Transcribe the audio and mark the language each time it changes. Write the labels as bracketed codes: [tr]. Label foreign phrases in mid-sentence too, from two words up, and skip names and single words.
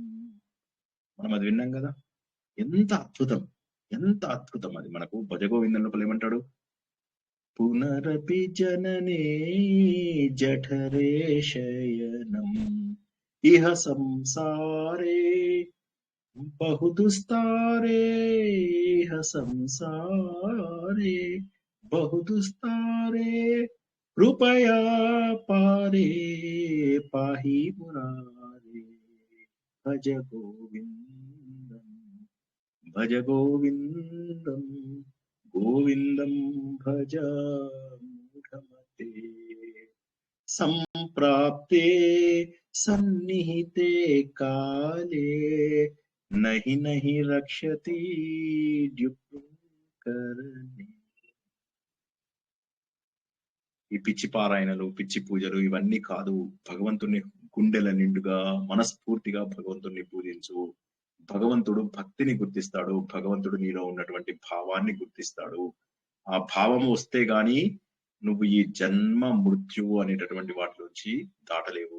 [te] మనం అది విన్నాం కదా, ఎంత అద్భుతం, ఎంత అద్భుతం అది. మనకు భజగోవిందం లోపల ఏమంటాడు, [sa] పునరపి జననే జఠరే శయనం ఇహ సంసారే बहुदुस्तारे इह संसारे, बहुदुस्तारे कृपया पारे, पाहि मुरारे, भज गोविन्दं, भज गोविन्दं, गोविन्दं भज मूढमते। संप्राप्ते सन्निहिते काले, नहीं नहीं रक्षति ड्युकर्णे। [te] ఈ పిచ్చి పారాయణలు, పిచ్చి పూజలు ఇవన్నీ కాదు. భగవంతుని గుండెల నిండుగా మనస్ఫూర్తిగా భగవంతుని పూజించు. భగవంతుడు భక్తిని గుర్తిస్తాడు. భగవంతుడు నీలో ఉన్నటువంటి భావాన్ని గుర్తిస్తాడు. ఆ భావం వస్తే గాని నువ్వు ఈ జన్మ మృత్యువు అనేటటువంటి వాటిలోంచి దాటలేవు.